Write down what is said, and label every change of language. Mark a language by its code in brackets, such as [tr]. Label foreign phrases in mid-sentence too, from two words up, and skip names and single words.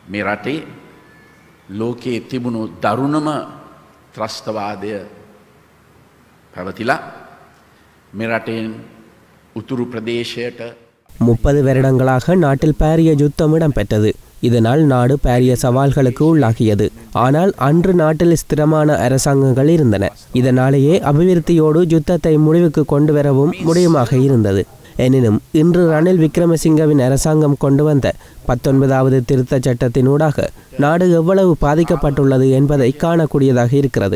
[si] මේ රටේ ලෝකයේ තිබුණු දරුණම ත්‍රස්තවාදය පැවතිලා මේ රටෙන් උතුරු பிரதேශයට [ta] 30 வருடங்களாக நாட்டில் பாரிய யுத்தம் இடம்பெற்றது. இதனால் நாடு பாரிய சவால்களுக்கு உள்ளாகியது. ஆனால் அன்று நாட்டில் ஸ்திரமான அரசாங்கங்கள் இருந்தன. இதனாலேயே அபிவிருத்தியோடு யுத்தத்தை முடிவுக்கு கொண்டு வரவும் முடியுமாக இருந்தது. எனினும் இன்று ரணில் விக்ரமசிங்கவின் அரசாங்கம் கொண்டு வந்த 19வது திருத்தச் சட்டத்தினூடாக நாடு எவ்வளவு பாதிக்கப்பட்டுள்ளது என்பதை காணக்கூடியதாக இருக்கிறது.